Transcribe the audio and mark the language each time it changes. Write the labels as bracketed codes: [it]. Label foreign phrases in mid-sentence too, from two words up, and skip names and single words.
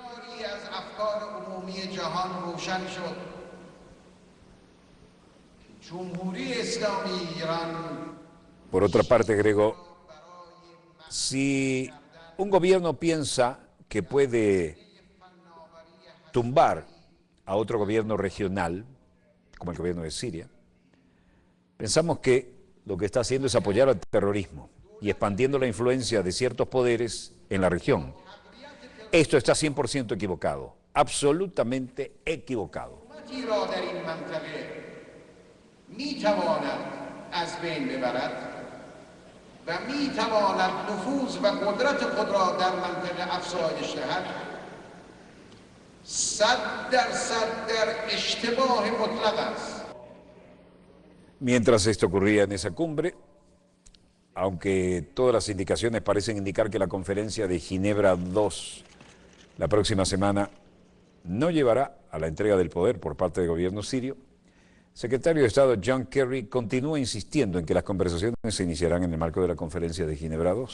[es] Por otra parte, agregó, si un gobierno piensa que puede tumbar a otro gobierno regional, como el gobierno de Siria, pensamos que lo que está haciendo es apoyar al terrorismo y expandiendo la influencia de ciertos poderes en la región. Esto está 100% equivocado, absolutamente equivocado. [fa] میتواند از بین ببرد و میتواند نفوذ و قدرت خود را در منطقه افزایش دهد 100% در اشتباه مطلق است. [es] Mientras esto ocurría en esa cumbre, aunque todas las indicaciones parecen indicar que la conferencia de Ginebra II la próxima semana no llevará a la entrega del poder por parte del gobierno sirio, el secretario de Estado John Kerry continúa insistiendo en que las conversaciones se iniciarán en el marco de la conferencia de Ginebra II.